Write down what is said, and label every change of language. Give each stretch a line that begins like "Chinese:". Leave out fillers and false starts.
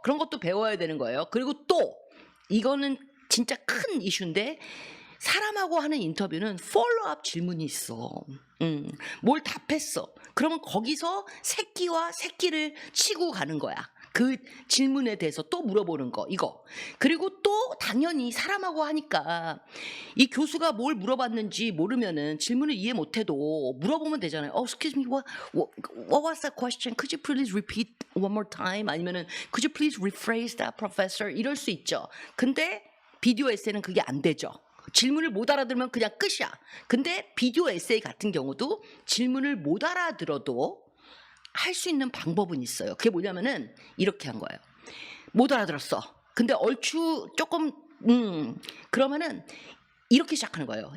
Korean: 그런 것도 배워야 되는 거예요. 그리고 또 이거는 진짜 큰 이슈인데 사람하고 하는 인터뷰는 폴로업 질문이 있어. 뭘 답했어. 그러면 거기서 새끼와 새끼를 치고 가는 거야. 그 질문에 대해서 또 물어보는 거, 이거. 그리고 또 당연히 사람하고 하니까 이 교수가 뭘 물어봤는지 모르면은 질문을 이해 못해도 물어보면 되잖아요.
English: Excuse me, what was that question? Could you please repeat one more time?
Korean: 아니면은
English: Could you please rephrase that, professor?
Korean: 이럴 수 있죠. 근데 비디오 에세이는 그게 안 되죠. 질문을 못 알아들으면 그냥 끝이야. 근데 비디오 에세이 같은 경우도 질문을 못 알아들어도 할 수 있는 방법은 있어요. 그게 뭐냐면은 이렇게 한 거예요. 못 알아들었어. 근데 얼추 조금 그러면은 이렇게 시작하는 거예요.